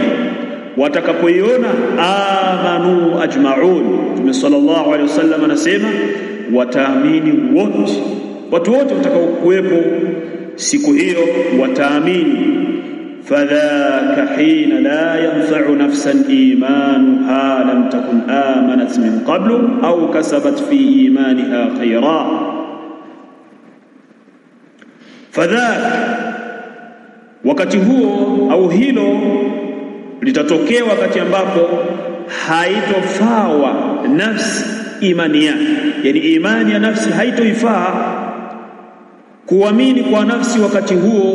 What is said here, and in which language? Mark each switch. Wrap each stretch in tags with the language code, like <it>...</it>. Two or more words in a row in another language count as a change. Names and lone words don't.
<sw>Watakapoiona</sw> <ar>آمنوا أجمعون,</ar> <sw>Mtume</sw> <ar>صلى الله عليه وسلم</ar> <sw>anasema wataamini wote, watu wote watakaokuwepo siku hiyo wataamini.</sw> <ar>فذاك حين لا ينفع نفسا إيمانها لم تكن آمنت من قبل أو كسبت في إيمانها خيرا.</ar> <sw>Fadhaka, wakati huo au hilo litatokea wakati ambapo haitofawa nafsi imani yake, yani imani ya nafsi haitoifaa kuamini kwa nafsi wakati huo.</sw>